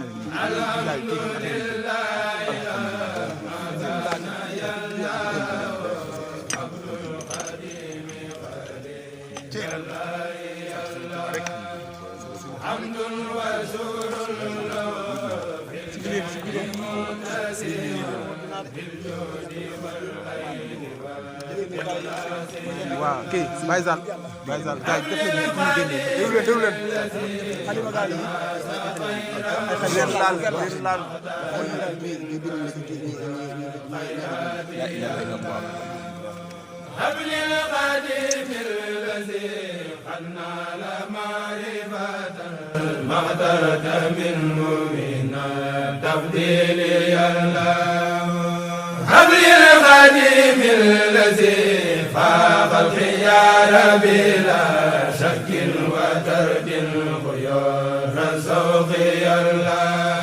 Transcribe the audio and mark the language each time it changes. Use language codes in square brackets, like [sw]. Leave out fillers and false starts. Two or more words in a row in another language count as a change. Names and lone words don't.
[ar] الحمد لله حمد وشكر له بالجود والخير [wo] waaw kii Baye Zal Baye Zal gars yi def leen ñu génne déglu leen xalima gaal yi leen laal [ar] لا إله إلا الله. هب للقديم الذي قد نال معرفة المقدرة منه من التفضيل الله. هب للقديم الذي فاق الخيار بلا شك وترك خيار الذوق الله.